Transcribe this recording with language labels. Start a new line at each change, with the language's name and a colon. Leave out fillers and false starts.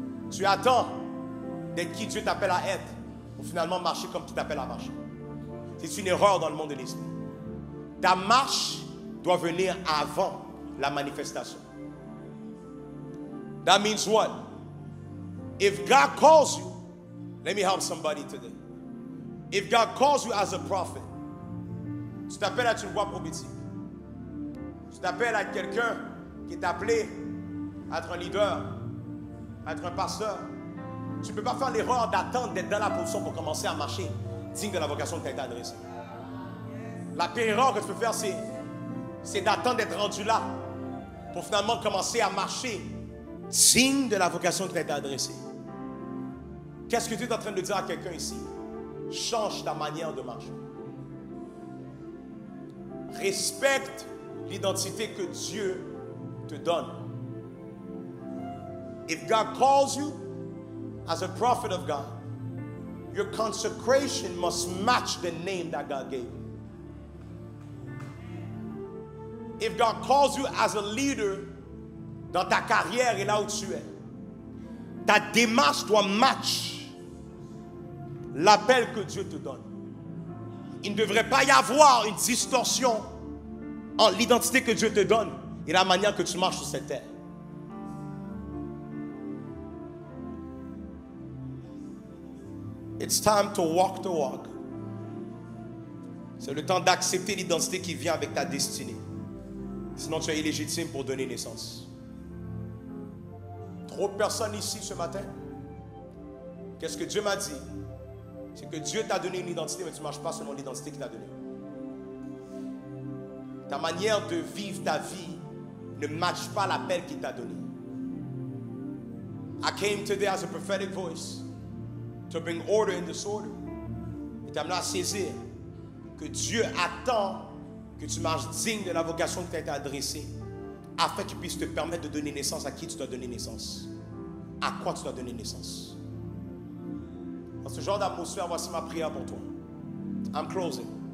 French: Tu attends d'être qui Dieu t'appelle à être pour finalement marcher comme tu t'appelles à marcher. C'est une erreur dans le monde de l'esprit. Ta marche doit venir avant la manifestation.
English: That means what? If God calls you, let me help somebody today. If God calls you as a prophet,
French: tu t'appelles à être une voix prophétique. Tu t'appelles à être quelqu'un qui est appelé à être un leader, à être un pasteur. Tu ne peux pas faire l'erreur d'attendre d'être dans la position pour commencer à marcher digne de la vocation que tu as été adressée. La pire erreur que tu peux faire, c'est d'attendre d'être rendu là pour finalement commencer à marcher digne de la vocation que tu as été adressée. Qu'est-ce que tu es en train de dire à quelqu'un ici? Change ta manière de marcher. Respecte l'identité que Dieu te donne.
English: If God calls you as a prophet of God, your consecration must match the name that God gave you. If God calls you as a leader
French: dans ta carrière et là où tu es, ta démarche doit match l'appel que Dieu te donne. Il ne devrait pas y avoir une distorsion entre l'identité que Dieu te donne et la manière que tu marches sur cette terre.
English: It's time to walk the walk.
French: C'est le temps d'accepter l'identité qui vient avec ta destinée. Sinon tu es illégitime pour donner naissance. Trop de personnes ici ce matin. Qu'est-ce que Dieu m'a dit? C'est que Dieu t'a donné une identité, mais tu ne marches pas selon l'identité qu'il t'a donnée. Ta manière de vivre ta vie ne matche pas l'appel qu'il t'a donné.
English: I came today as a prophetic voice to bring order in disorder.
French: Et t'amener à saisir que Dieu attend que tu marches digne de la vocation qui t'a été adressée afin qu'il puisse te permettre de donner naissance à qui tu dois donner naissance. À quoi tu dois donner naissance. Dans ce genre d'atmosphère, voici ma prière pour toi.
English: I'm closing.